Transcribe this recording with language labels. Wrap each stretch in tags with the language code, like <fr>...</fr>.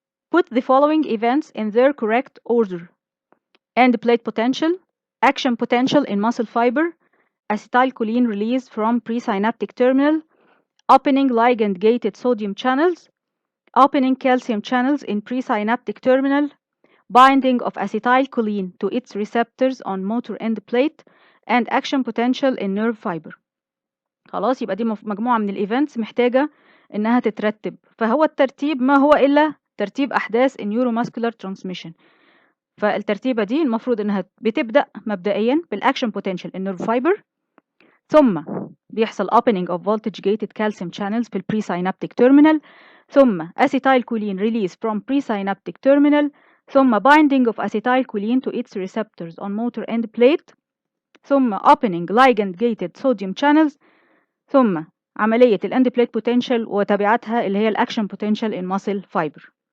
<en>Put the following events in their correct order: end plate potential, action potential in muscle fiber, acetylcholine release from presynaptic terminal, opening ligand-gated sodium channels, opening calcium channels in presynaptic terminal, binding of acetylcholine to its receptors on motor end plate, and action potential in nerve fiber.</en> <ar>خلاص، يبقى دي مجموعة من الايفنتس محتاجة انها تترتب، فهو الترتيب ما هو الا ترتيب احداث النيوروماسكولار ترانسميشن. فالترتيبة دي المفروض انها بتبدأ مبدئيا بالاكشن بوتنشال النيرف فايبر، ثم بيحصل</ar> <en>opening of voltage gated calcium channels في presynaptic terminal، ثم acetylcholine release from presynaptic terminal، ثم binding of acetylcholine to its receptors on motor end plate، ثم opening ligand gated sodium channels، ثم عملية end plate potential</en> <ar>وتبعاتها اللي هي</ar> <en>action potential in muscle fiber.</en>